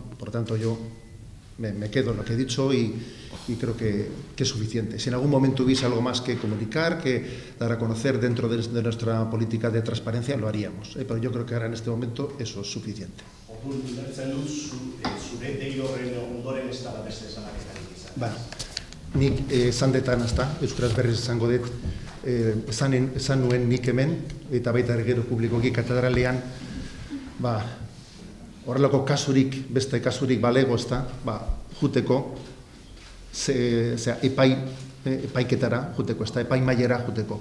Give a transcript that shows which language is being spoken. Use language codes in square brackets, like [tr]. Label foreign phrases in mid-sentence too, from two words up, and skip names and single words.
[es] Por tanto, yo me quedo en lo que he dicho y creo que es suficiente. Si en algún momento hubiese algo más que comunicar, que dar a conocer dentro de nuestra política de transparencia, lo haríamos. Pero yo creo que ahora en este momento eso es suficiente. Vale. [eu] Nik esan detan, Euskaraz berriz esango dut, esan nuen nik hemen, eta baita gero publikoki katedralean, horrelako kasurik, beste kasurik balego, juteko, epaiketara juteko, epai mailera juteko.